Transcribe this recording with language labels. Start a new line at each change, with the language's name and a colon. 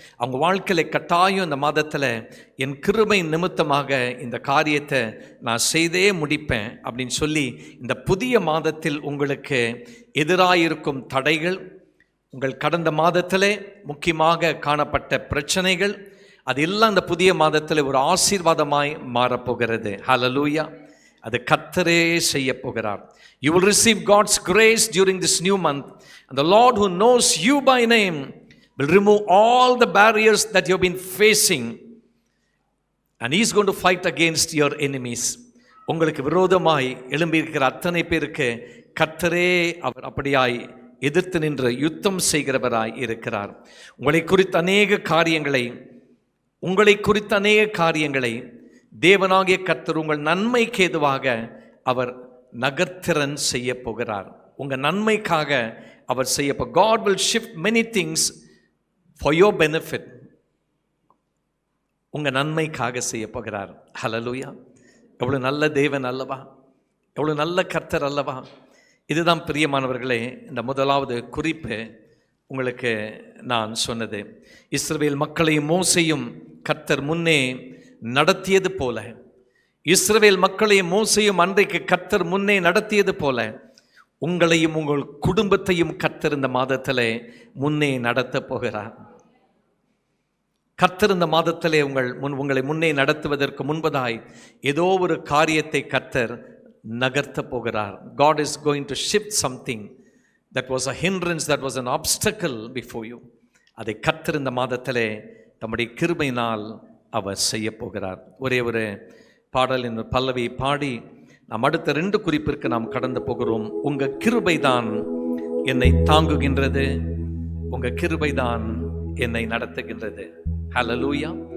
Tamil: அவங்க வாழ்க்கையில் கட்டாயம் இந்த மாதத்தில் என் கிருபை நிமித்தமாக இந்த காரியத்தை நான் செய்தே முடிப்பேன் அப்படின்னு சொல்லி, இந்த புதிய மாதத்தில் உங்களுக்கு எதிராயிருக்கும் தடைகள், உங்கள் கடந்த மாதத்திலே முக்கியமாக காணப்பட்ட பிரச்சனைகள், அதெல்லாம் இந்த புதிய மாதத்தில் ஒரு ஆசீர்வாதமாய் மாறப்போகிறது. ஹல்லேலூயா. அது கர்த்தரே செய்ய போகிறார்.
English: You will receive God's grace during this new month, and the Lord who knows you by name will remove all the barriers that you have been facing, and He is going to fight against your enemies.
Tamil: உங்களுக்கு விரோதமாய் எழும்பியிருக்கிற அத்தனை பேருக்கு கர்த்தரே அவர் அப்படியாய் எதிர்த்து நின்று யுத்தம் செய்கிறவராய் இருக்கிறார். உங்களை குறித்த அநேக காரியங்களை உங்களை குறித்த அநேக காரியங்களை தேவனாகிய கர்த்தர் உங்கள் நன்மைக்கு ஏதுவாக அவர் நகர்த்திறன் செய்ய போகிறார். உங்கள் நன்மைக்காக அவர் செய்ய
English: God will shift many things for your benefit.
Tamil: உங்கள் நன்மைக்காக செய்ய போகிறார். ஹல்லேலூயா! எவ்வளோ நல்ல தேவன் அல்லவா, எவ்வளோ நல்ல கர்த்தர் அல்லவா. இதுதான் பிரியமானவர்களே இந்த முதலாவது குறிப்பு உங்களுக்கு நான் சொன்னது. இஸ்ரவேல் மக்களையும் மோசேயும் கர்த்தர் முன்னே நடத்தியது போல, இஸ்ரவேல் மக்களையும் மோசேயும் அன்றைக்கு கர்த்தர் முன்னே நடத்தியது போல உங்களையும் உங்கள் குடும்பத்தையும் கர்த்தர் இந்த மாதத்திலே முன்னே நடத்த போகிறார். கர்த்தர் இந்த மாதத்திலே உங்களை முன்னே நடத்துவதற்கு முன்பதாய் ஏதோ ஒரு காரியத்தை கர்த்தர் நகர்த்த போகிறார்.
English: God is going to shift something that was a hindrance, that was an obstacle before you.
Tamil: அதை கர்த்தர் இந்த மாதத்திலே தம்முடைய கிருபையினால் அவர் செய்ய போகிறார். ஒரே ஒரு பாடலின் பல்லவி பாடி நாம் அடுத்த 2 குறிப்பிற்கு நாம் கடந்து போகிறோம். உங்க கிருபைதான் என்னை தாங்குகின்றது, உங்க கிருபைதான் என்னை நடத்துகின்றது. ஹல்லேலூயா!